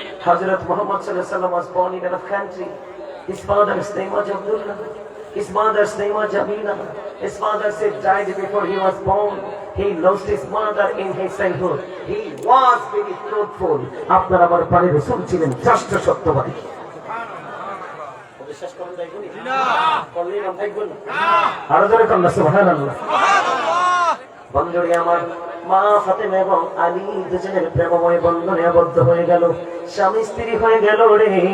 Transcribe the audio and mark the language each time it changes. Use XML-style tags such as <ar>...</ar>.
<en>Hazrat Muhammad সাল্লাল্লাহু আলাইহি ওয়াসাল্লাম was born in a country. His father's name was Abdullah. His mother's name was Jamila. His father said died before he was born. He lost his mother in his childhood. He was very truthful.</en> <bn>আপনার আমার প্রাণের রাসূল ছিলেন শ্রেষ্ঠ সত্যবাদী। বিশ্বাস করেন তাই বলি? না। করলেই নাম দেখবেন না। আরো জোরে কন্যা সুবহানাল্লাহ। বন্ধুরে আমার, মা ফাতেমা এবং আলী দুজনের প্রেমময় বন্ধনে আবদ্ধ হয়ে গেল, স্বামী স্ত্রী হয়ে গেল রে।</bn>